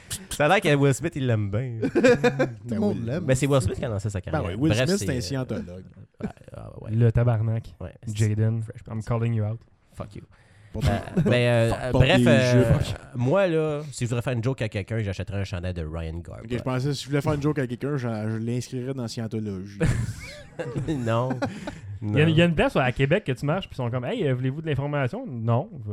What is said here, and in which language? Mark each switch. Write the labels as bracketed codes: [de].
[fr] Ça a l'air que Will Smith, il l'aime bien. Tout le monde l'aime. Mais c'est Will Smith qui a lancé sa carrière. Ben oui, Will Smith, c'est un scientologue. Ouais. Le tabarnak. [en] Ouais, Jaden, I'm calling you out. Fuck you. [fr] Bref, moi, là, si je voudrais faire une joke à quelqu'un, j'achèterais un chandail de Ryan Garb. Okay, je pensais que si je voulais faire une joke à quelqu'un, je l'inscrirais dans Scientologie. Non. Il y a une place à Québec que tu marches, puis ils sont comme, hey, voulez-vous de l'information? Non.